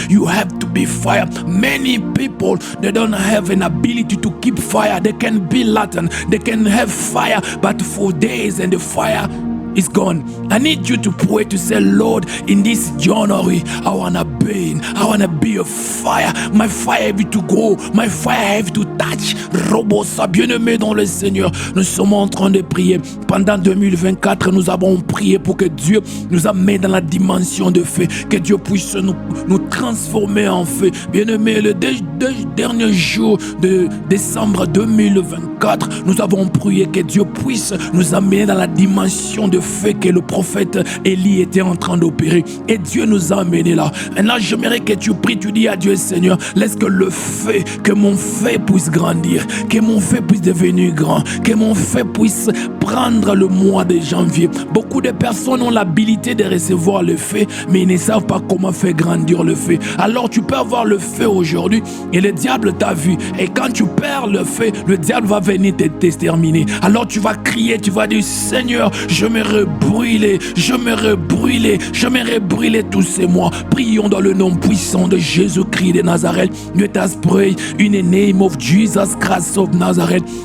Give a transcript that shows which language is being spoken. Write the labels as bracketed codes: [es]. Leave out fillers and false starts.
[en] You have to be fire. Many people, they don't have an ability to keep fire. They can be Latin. They can have fire, but for days and the fire is gone. I need you to pray to say, Lord, in this January, I wanna burn. I wanna be a fire. My fire have to go. My fire have to touch. [fr] Robosa, bien-aimé dans le Seigneur, nous sommes en train de prier. Pendant 2024, nous avons prié pour que Dieu nous amène dans la dimension de feu, que Dieu puisse nous transformer en feu. Bien-aimé, le dernier jour de décembre 2024, nous avons prié que Dieu puisse nous amener dans la dimension de feu que le prophète Élie était en train d'opérer. Et Dieu nous a amenés là. Et là, j'aimerais que tu pries, tu dis à Dieu, Seigneur, laisse que le feu, que mon feu puisse grandir, que mon feu puisse devenir grand, que mon feu puisse prendre le mois de janvier. Beaucoup de personnes ont l'habilité de recevoir le feu, mais ils ne savent pas comment faire grandir le feu. Alors tu peux avoir le feu aujourd'hui et le diable t'a vu. Et quand tu perds le feu, le diable va venir t'exterminer. Alors tu vas crier, tu vas dire, Seigneur, j'aimerais brûler, j'aimerais brûler, j'aimerais brûler tous ces mois. Prions dans le nom puissant de Jésus-Christ de Nazareth. [en] Let us pray in the name of Jesus Christ of Nazareth.